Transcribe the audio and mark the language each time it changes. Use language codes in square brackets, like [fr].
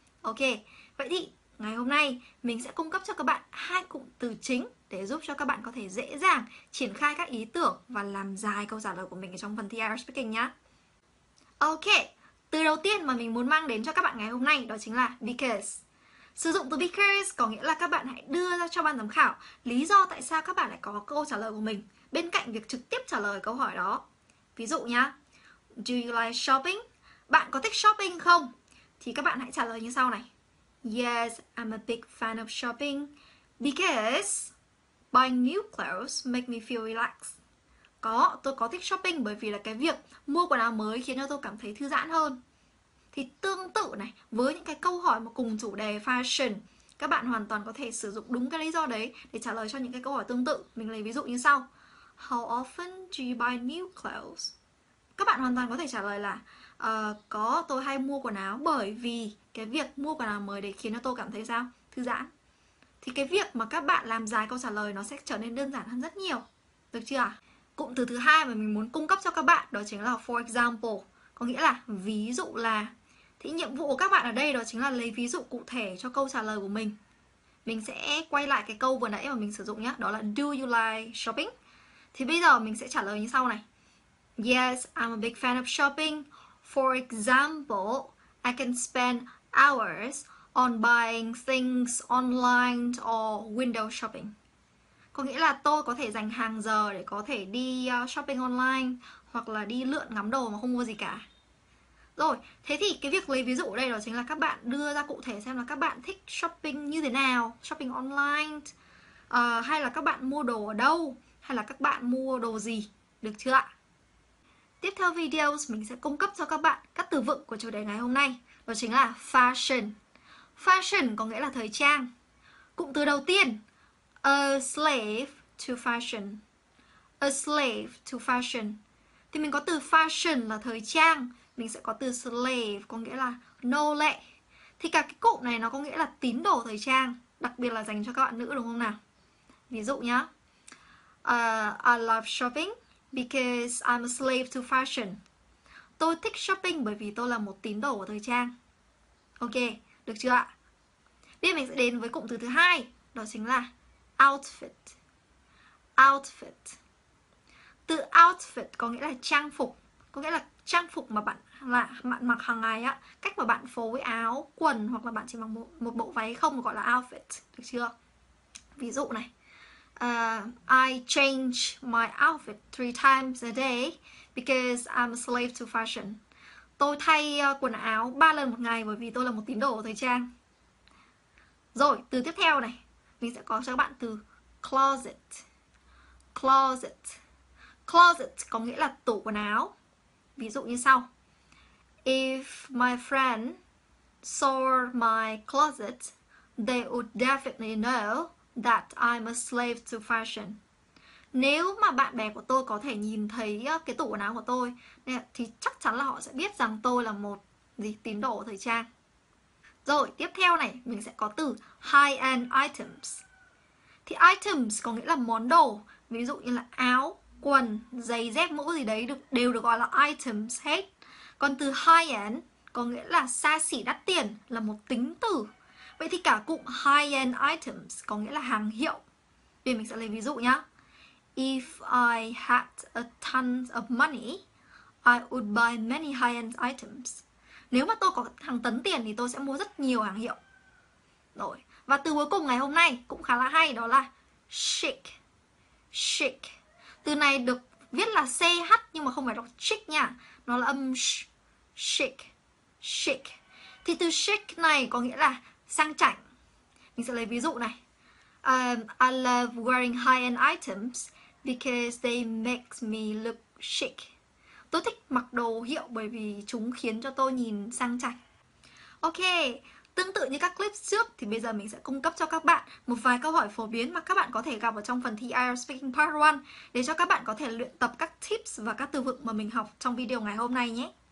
[vi] Ok, vậy thì ngày hôm nay mình sẽ cung cấp cho các bạn 2 cụm từ chính để giúp cho các bạn có thể dễ dàng triển khai các ý tưởng và làm dài câu trả lời của mình ở trong phần thi IELTS speaking nhé. Ok, từ đầu tiên mà mình muốn mang đến cho các bạn ngày hôm nay đó chính là because. Sử dụng từ because có nghĩa là các bạn hãy đưa ra cho ban giám khảo lý do tại sao các bạn lại có câu trả lời của mình bên cạnh việc trực tiếp trả lời câu hỏi đó. Ví dụ nhá, [en] Do you like shopping? [vi] Bạn có thích shopping không? Thì các bạn hãy trả lời như sau này. [en] Yes, I'm a big fan of shopping because buying new clothes make me feel relaxed. [vi] Tôi có thích shopping bởi vì là cái việc mua quần áo mới khiến cho tôi cảm thấy thư giãn hơn. Thì tương tự này, với những cái câu hỏi mà cùng chủ đề fashion, các bạn hoàn toàn có thể sử dụng đúng cái lý do đấy để trả lời cho những cái câu hỏi tương tự. Mình lấy ví dụ như sau. [en] How often do you buy new clothes? [vi] Các bạn hoàn toàn có thể trả lời là tôi hay mua quần áo bởi vì cái việc mua quần áo mới để khiến cho tôi cảm thấy sao? Thư giãn. Thì cái việc mà các bạn làm dài câu trả lời nó sẽ trở nên đơn giản hơn rất nhiều. Được chưa ạ? Cụm từ thứ hai mà mình muốn cung cấp cho các bạn đó chính là for example, có nghĩa là ví dụ là. Thì nhiệm vụ của các bạn ở đây đó chính là lấy ví dụ cụ thể cho câu trả lời của mình. Mình sẽ quay lại cái câu vừa nãy mà mình sử dụng nhé, đó là [en] Do you like shopping? [vi] Thì bây giờ mình sẽ trả lời như sau này. [en] Yes, I'm a big fan of shopping. For example, I can spend hours on buying things online or window shopping. [vi] Có nghĩa là tôi có thể dành hàng giờ để có thể đi shopping online hoặc là đi lượn ngắm đồ mà không mua gì cả. Rồi, thế thì cái việc lấy ví dụ ở đây đó chính là các bạn đưa ra cụ thể xem là các bạn thích shopping như thế nào, shopping online, hay là các bạn mua đồ ở đâu, hay là các bạn mua đồ gì, được chưa ạ? Tiếp theo video mình sẽ cung cấp cho các bạn các từ vựng của chủ đề ngày hôm nay, đó chính là fashion. Fashion có nghĩa là thời trang. Cụm từ đầu tiên, [en] a slave to fashion. A slave to fashion. [vi] Thì mình có từ fashion là thời trang, mình sẽ có từ slave có nghĩa là nô lệ. Thì cả cái cụm này nó có nghĩa là tín đồ thời trang, đặc biệt là dành cho các bạn nữ, đúng không nào? Ví dụ nhá, [en] I love shopping because I'm a slave to fashion. [vi] Tôi thích shopping bởi vì tôi là một tín đồ của thời trang. Ok, được chưa ạ? Bây giờ mình sẽ đến với cụm từ thứ hai, đó chính là outfit. Outfit. Từ outfit có nghĩa là trang phục, có nghĩa là trang phục mà bạn mặc hàng ngày á, cách mà bạn phối với áo, quần hoặc là bạn chỉ mặc một bộ váy không gọi là outfit, được chưa? Ví dụ này, [en] I change my outfit 3 times a day because I'm a slave to fashion. [vi] Tôi thay quần áo 3 lần một ngày bởi vì tôi là một tín đồ của thời trang. Rồi, từ tiếp theo này, mình sẽ có cho các bạn từ closet. Closet. Closet có nghĩa là tủ quần áo. Ví dụ như sau. [en] If my friend saw my closet, they would definitely know that I'm a slave to fashion. [vi] Nếu mà bạn bè của tôi có thể nhìn thấy cái tủ quần áo của tôi thì chắc chắn là họ sẽ biết rằng tôi là một tín đồ thời trang. Rồi, tiếp theo này, mình sẽ có từ high-end items. Thì items có nghĩa là món đồ. Ví dụ như là áo, quần, giày, dép, mũ gì đấy đều được gọi là items hết. Còn từ high-end có nghĩa là xa xỉ đắt tiền, là một tính từ. Vậy thì cả cụm high-end items có nghĩa là hàng hiệu. Bây giờ mình sẽ lấy ví dụ nhá. [en] If I had a ton of money, I would buy many high-end items. [vi] Nếu mà tôi có hàng tấn tiền thì tôi sẽ mua rất nhiều hàng hiệu. Rồi, và từ cuối cùng ngày hôm nay cũng khá là hay, đó là chic. Chic. Từ này được viết là CH nhưng mà không phải đọc chic nha, nó là âm sh. chic. Chic. Thì từ chic này có nghĩa là sang chảnh. Mình sẽ lấy ví dụ này. [en] I love wearing high-end items because they make me look chic. [vi] Tôi thích mặc đồ hiệu bởi vì chúng khiến cho tôi nhìn sang chảnh. Ok, tương tự như các clip trước thì bây giờ mình sẽ cung cấp cho các bạn một vài câu hỏi phổ biến mà các bạn có thể gặp ở trong phần thi IELTS Speaking Part 1 để cho các bạn có thể luyện tập các tips và các từ vựng mà mình học trong video ngày hôm nay nhé.